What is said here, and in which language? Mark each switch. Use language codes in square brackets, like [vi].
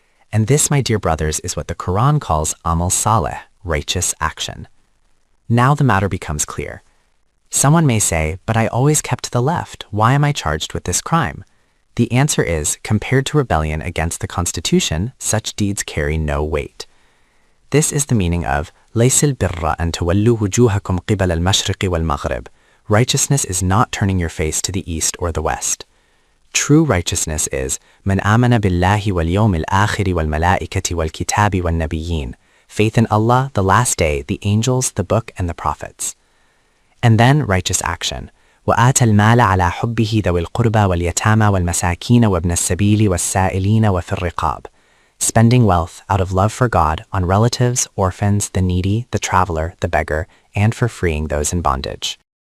[en] And this, my dear brothers, is what the Quran calls Amal Saleh, righteous action. Now the matter becomes clear. Someone may say, but I always kept to the left. Why am I charged with this crime? The answer is, compared to rebellion against the Constitution, such deeds carry no weight. This is the meaning of [ar] لَيْسَ الْبِرَّ أَن تَوَلُّوا وُجُوهَكُمْ قِبَلَ الْمَشْرِقِ وَالْمَغْرِبِ. [en] Righteousness is not turning your face to the east or the west. True righteousness is [ar] مَنْ آمَنَ بِاللَّهِ وَالْيَوْمِ الْآخِرِ وَالْمَلَائِكَةِ وَالْكِتَابِ وَالنَّبِيِّينَ. [en] Faith in Allah, the last day, the angels, the book, and the prophets. And then righteous action. [ar] وَآتَ الْمَالَ عَلَى حُبِّهِ ذَوِي الْقُرْبَى وَالْيَتَامَى وَالْمَسَاكِينَ وَابْنَ السَّبِيلِ وَالسَّائِلِينَ وَفِي الرِّقَابِ. [en] Spending wealth out of love for God on relatives, orphans, the needy, the traveler, the beggar, and for freeing those in bondage.